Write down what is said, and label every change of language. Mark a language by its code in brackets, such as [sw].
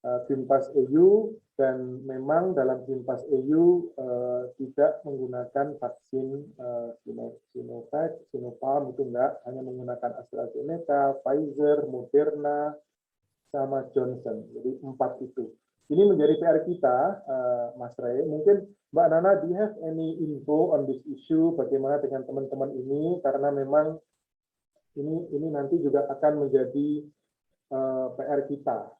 [id] Green Pass EU, dan memang dalam Green Pass EU tidak menggunakan vaksin Sinovac, Sinopharm, itu enggak. Hanya menggunakan AstraZeneca, Pfizer, Moderna, sama Johnson. Jadi 4 itu. Ini menjadi PR kita, Mas Ray. [en] Mungkin Mbak Nana, do you have any info on this issue? [id] Bagaimana dengan teman-teman ini? Karena memang ini nanti juga akan menjadi PR kita.